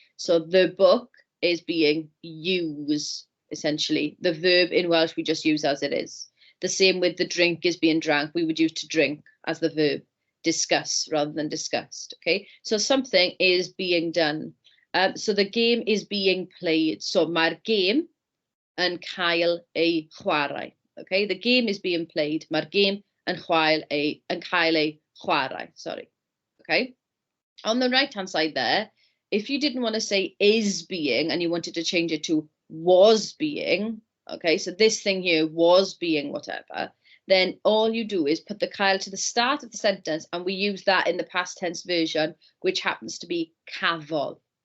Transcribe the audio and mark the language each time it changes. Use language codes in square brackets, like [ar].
[en] So the book is being used, essentially. The verb in Welsh we just use as it is. The same with the drink is being drank, we would use to drink as the verb. Discuss rather than discussed, okay? So something is being done. So the game is being played. [cy] So mae'r game yn cael ei chwarae, okay? [en] The game is being played. [cy] Mae'r game yn cael ei chwarae, [en] sorry, okay? On the right-hand side there, if you didn't want to say is being and you wanted to change it to was being, okay? So this thing here was being whatever, then all you do is put the cael to the start of the sentence, and we use that in the past tense version, which happens to be cafodd.